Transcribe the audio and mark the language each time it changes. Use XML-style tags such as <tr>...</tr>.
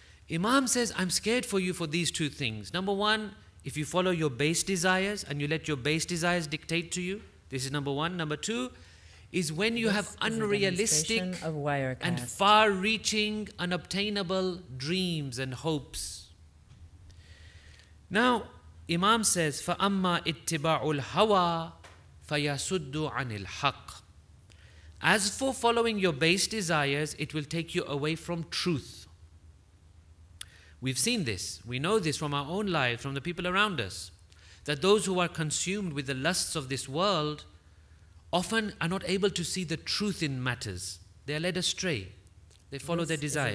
<en>Imam says, I'm scared for you for these 2 things. Number 1, if you follow your base desires and you let your base desires dictate to you, this is number 1. Number 2 is when you have unrealistic and far-reaching, unobtainable dreams and hopes. Now, Imam says,</en> <ar>فَأَمَّا اتِّبَاعُ الْهَوَى فَيَسُدُّ عَنِ الْحَقِّ.</ar> <en>As for following your base desires, it will take you away from truth. We've seen this. We know this from our own lives, from the people around us, that those who are consumed with the lusts of this world often are not able to see the truth in matters. They are led astray. They follow their desires.</en>